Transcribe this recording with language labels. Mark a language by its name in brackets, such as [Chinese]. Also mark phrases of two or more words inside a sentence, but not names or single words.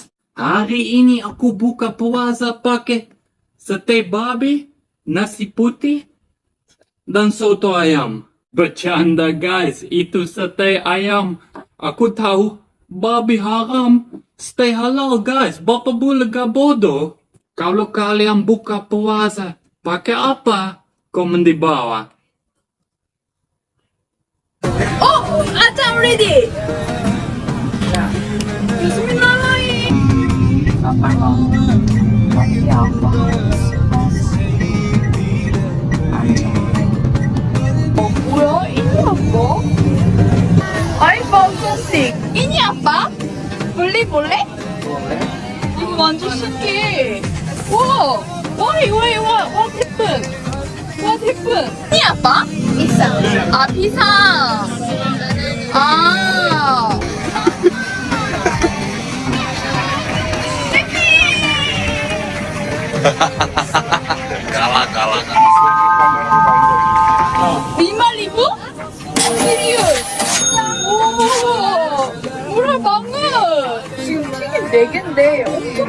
[Indonesian] Hari ini aku buka puasa pakai sate babi, nasi putih, dan soto ayam. Bercanda guys, itu sate ayam. Aku tahu babi haram, sate halal guys. Bapak boleh gak bodoh? Kalau kalian buka puasa, pakai apa? Komen di bawah. [English] Oh, I'm ready. [Arabic] Bismillahirrahmanirrahim. [Indonesian] Oh, 뭐야? ini apa? iPhone 6. ini apa? beli boleh? [Korean] 이거 완전 신기해. 와, [English] what happened? What happened? [Indonesian] ini apa? pisang. pisang. Kalah. 5,000? serius? 오, murah banget. [Korean] 지금 튀김 4개인데